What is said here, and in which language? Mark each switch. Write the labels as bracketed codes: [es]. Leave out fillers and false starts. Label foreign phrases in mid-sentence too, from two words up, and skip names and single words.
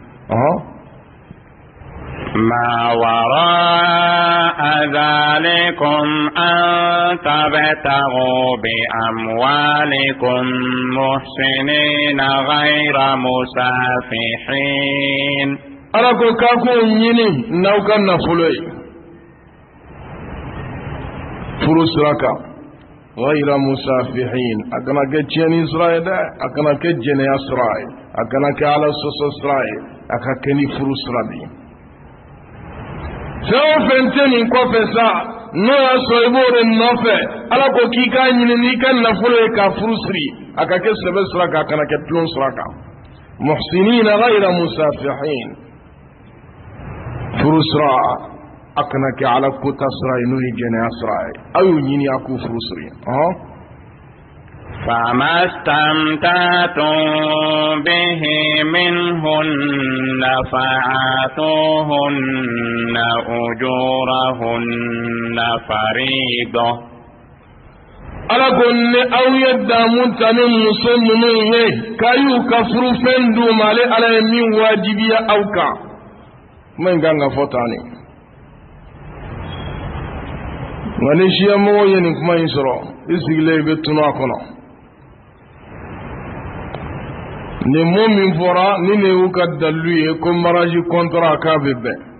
[ar] ما وراء ذلكم أن تبتغوا بأموالكم محسنين غير مسافحين [bm] Ala ko k'a k'o ɲini n'aw ka nafolo ye furu sira kan [ar] غير مسافحين [bm] a kana kɛ tiɲɛni sira ye dɛ a kana kɛ jɛnɛya sira ye a kana kɛ Ala sɔsɔ sira ye a ka kɛ ni furu sira de ye fɛn o fɛn tɛ nin kɔfɛ sa n'o y'a sɔrɔ i b'o de nɔfɛ Ala ko k'i k'a ɲini n'i ka nafolo ye k'a furu siri a ka kɛ sɛbɛ sira kan a kana kɛ tulon sira kan [ar] محصنين غير مسافحين [bm] furu sira a kana kɛ Ala kota sira ye n'o ye jɛnɛya sira ye a y'o ɲini a k'u furu siri [ar] فما استمتعتم به منهن فآتوهن أجورهن فريضة [bm] Ala ko ni aw ye damun ta ni muso ninnu ye k'a y'u ka furu fɛn d'u ma ale Ala ye min wajibiya aw kan kuma in kan ka fɔ tan ne nka ni siyamɔgɔw ye nin kuma in sɔrɔ i sigilen i bɛ tunu a kɔnɔ ni mo min fɔra ni ne y'u ka dalilu ye ko [fr] mariage contrat [bm] k'a bɛ bɛn